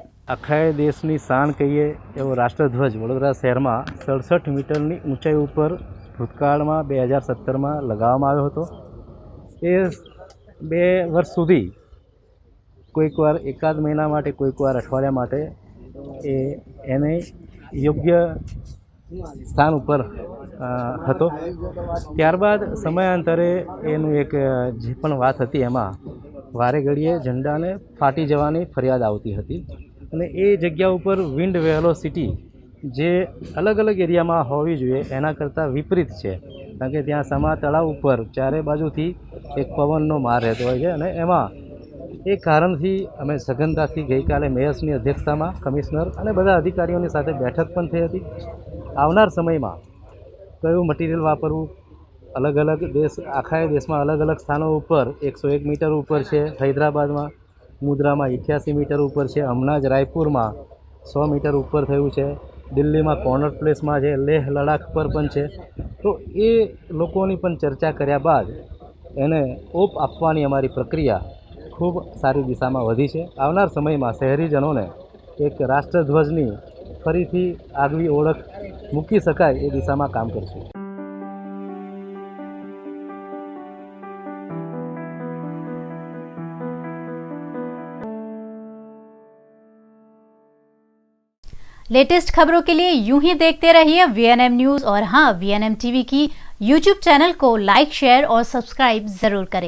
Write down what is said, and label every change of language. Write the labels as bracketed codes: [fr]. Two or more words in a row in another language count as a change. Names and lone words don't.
[gu] આખા દેશની શાન કહીએ એવો રાષ્ટ્રધ્વજ વડોદરા શહેરમાં 67 મીટરની ઊંચાઈ પર ભૂતકાળમાં 2017માં લગાવવામાં આવ્યો હતો। એ 2 વર્ષ સુધી કોઈક વાર એકાદ મહિના માટે કોઈક વાર અઠવાડિયા માટે એને યોગ્ય સ્થાન પર હતો। ત્યારબાદ સમયાંતરે એનું એક જે પણ વાત હતી એમાં વારે ઘડીએ ઝંડાને ફાટી જવાની ફરિયાદ આવતી હતી અને એ જગ્યા ઉપર વિન્ડ વેલોસિટી જે અલગ અલગ એરિયામાં હોવી જોઈએ એના કરતાં વિપરીત છે, કારણ કે ત્યાં સમા તળાવ ઉપર ચારે બાજુથી એક પવનનો માર રહેતો હોય છે અને એમાં એ કારણથી અમે સઘનતાથી ગઈકાલે મેયર્સની અધ્યક્ષતામાં કમિશનર અને બધા અધિકારીઓની સાથે બેઠક પણ થઈ હતી। આવનાર સમયમાં કયું મટીરિયલ વાપરવું, અલગ અલગ આખા દેશમાં અલગ અલગ સ્થાનો ઉપર 101 મીટર ઉપર છે, હૈદરાબાદમાં [hi] मुद्रा में 88 मीटर ऊपर [gu] है, हमनाज रायपुर में 100 मीटर ऊपर થયું છે, [hi] दिल्ली में कॉर्नर प्लेस में है, लेह लद्दाख पर [gu] પણ છે। તો એ લોકોની પણ ચર્ચા કર્યા બાદ એને ઓપ આપવાની અમારી પ્રક્રિયા ખૂબ સારી દિશામાં વધી છે। આવનાર સમયમાં શહેરીજનોને એક રાષ્ટ્રધ્વજની ફરીથી આગવી ઓળખ મૂકી શકાય એ દિશામાં કામ કરશે। [hi] लेटेस्ट खबरों के लिए यूं ही देखते रहिए VNM न्यूज़ और हाँ, VNM टीवी की YouTube चैनल को लाइक, शेयर और सब्सक्राइब जरूर करें।